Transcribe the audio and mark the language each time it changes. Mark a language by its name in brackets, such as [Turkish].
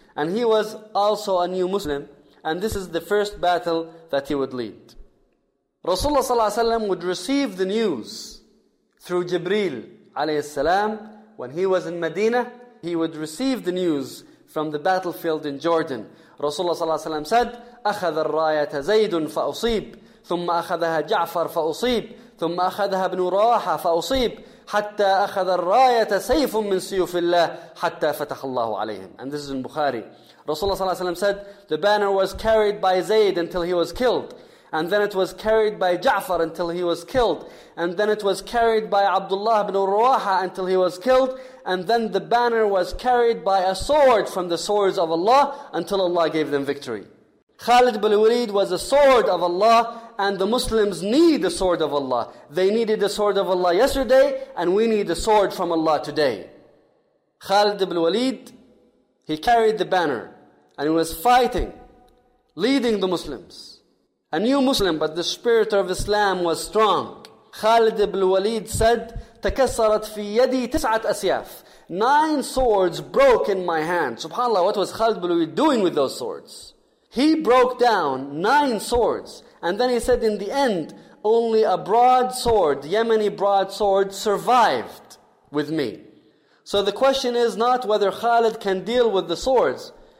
[English] And he was also a new Muslim. And this is the first battle that he would lead. Rasulullah sallallahu alayhi wa sallam would receive the news through Jibreel alayhi salam. When he was in Medina, he would receive the news from the battlefield in Jordan. Rasulullah sallallahu alayhi wa sallam said, [Arabic] أَخَذَ الرَّايَةَ زَيْدٌ فَأُصِيبُ ثم أخذها جعفر فأصيب ثم أخذها ابن رواحة فأصيب حتى أخذ الراية سيف من سيوف الله حتى فتح الله عليهم. [English] And this is in Bukhari. Rasulullah [Arabic] صلى الله عليه وسلم [English] said, the banner was carried by Zayd until he was killed. And then it was carried by Ja'far until he was killed. And then it was carried by Abdullah ibn Rawaha until he was killed. And then the banner was carried by a sword from the swords of Allah until Allah gave them victory. Khalid ibn Walid was a sword of Allah, and the Muslims need the sword of Allah. They needed the sword of Allah yesterday, and we need the sword from Allah today. Khalid ibn Walid, he carried the banner, and he was fighting, leading the Muslims. A new Muslim, but the spirit of Islam was strong. Khalid ibn Walid said, [Arabic] تكسرت في يدي تسعة أسياف. [English] 9 swords broke in my hand. SubhanAllah, what was Khalid ibn Walid doing with those swords? He broke down 9 swords. And then he said, in the end, only a broadsword, Yemeni broadsword, survived with me. So the question is not whether Khalid can deal with the swords.